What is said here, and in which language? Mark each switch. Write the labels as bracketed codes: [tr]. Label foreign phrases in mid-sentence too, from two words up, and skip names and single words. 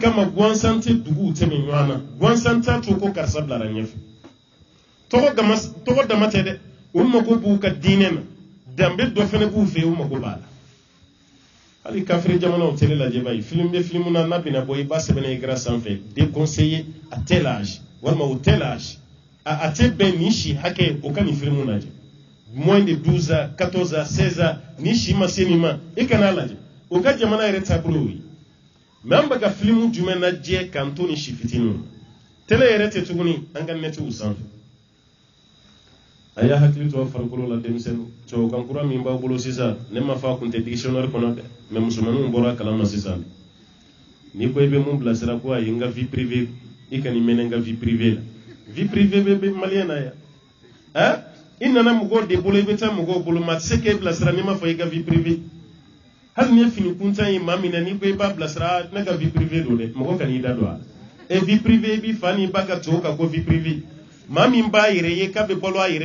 [bm] kama gansan tɛ duguw tɛmɛ ɲɔgɔn na gansan t'a to ko karisa bilara ɲɛfɛ tɔgɔ dama tɛ dɛ u mago b'u ka diinɛ na danbe dɔ fana b'u fɛ yen u mago b'a la hali kafiri jamanaw télé lajɛ b'a ye film bɛ film na n'a bɛna bɔ i b'a sɛbɛnna écran sanfɛ [fr] déconseillé à tel âge [bm] walima [fr] au tel âge [bm] a tɛ bɛn nin si hakɛ o ka nin film lajɛ [fr] moins de 12 ans 14 ans 16 ans [bm] ni si ma se nin ma i kana lajɛ o ka jamana yɛrɛ taabolo ye mais an bɛ ka film jumɛn lajɛ k'an to ni si fitininw télé yɛrɛ tɛ tuguni an ka netiw sanfɛ a y'a hakili to a farikolo la denmisɛnnin cɛwɔkan kura min b'a bolo sisan ne ma fɔ a kun tɛ dictionnaire kɔnɔ dɛ mais musomaninw bɔra a kalama sisan n'i ko i bɛ mun bilasira ko ayi n ka [fr] vie privée [bm] i ka nin mɛnɛ n ka [fr] vie privée la vie privée [bm] bɛ maliyɛn na yan i nana mɔgɔw de bolo i bɛ taa mɔgɔw bolo maa tɛ se k'e bilasira n'i ma fɔ i ka [fr] vie privée [bm] hali ni ye fini kuntan ye maa min na n'i ko i b'a bilasira ne ka [fr] vie privée [bm] don dɛ mɔgɔ kan'i da don a [fr] la vie privée [bm] i b'i fa n'i ba ka to ka ko [fr] vie privée [bm] maa min b'a yɛrɛ ye k'a bɛ balo a yɛrɛ